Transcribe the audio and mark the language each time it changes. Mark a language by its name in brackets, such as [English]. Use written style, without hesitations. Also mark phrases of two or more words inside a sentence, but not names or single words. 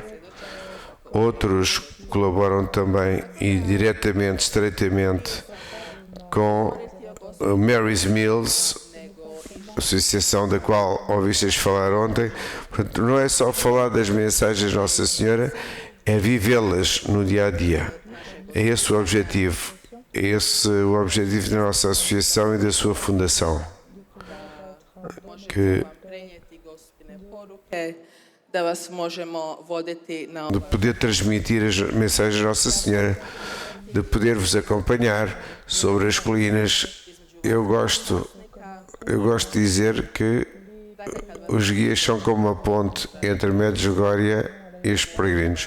[Portuguese] Outros colaboram também e diretamente, estreitamente com a Mary's Meals, associação da qual ouvistes falar ontem. Portanto, não é só falar das mensagens de Nossa Senhora, é vivê-las no dia a dia. É esse o objetivo. É esse o objetivo da nossa associação e da sua fundação. Que [Croatian] prenijeti Gospine poruke, da vas možemo voditi na [Portuguese] de poder transmitir as mensagens de Nossa Senhora, de poder vos acompanhar sobre as colinas. Eu gosto de dizer que os guias são como uma ponte entre Medjugorje e os peregrinos.